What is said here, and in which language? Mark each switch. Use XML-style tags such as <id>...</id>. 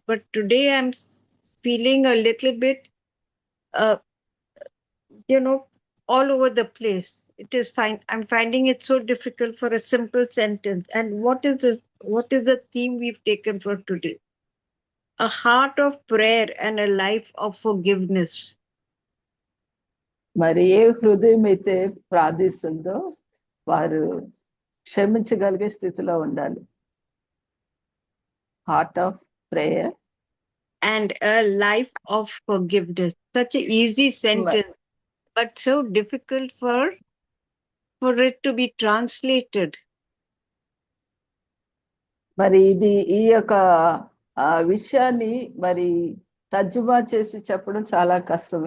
<en>But today I'm feeling a little bit, all over the place. It is fine. I'm finding it so difficult for a simple sentence. And what is the theme we've taken for today? A heart of prayer and a life of forgiveness.</en> <te>మరి ఏ హృదయం అయితే ప్రార్థిస్తుందో వారు క్షమించగలిగే స్థితిలో ఉండాలి.</te> <en>Heart of prayer and a life of forgiveness. Such an easy sentence, but so difficult for it to be translated.</en> <te>మరి ఈ యొక్క విషయాన్ని మరి తర్జుమా చేసి చెప్పడం చాలా కష్టం.</te>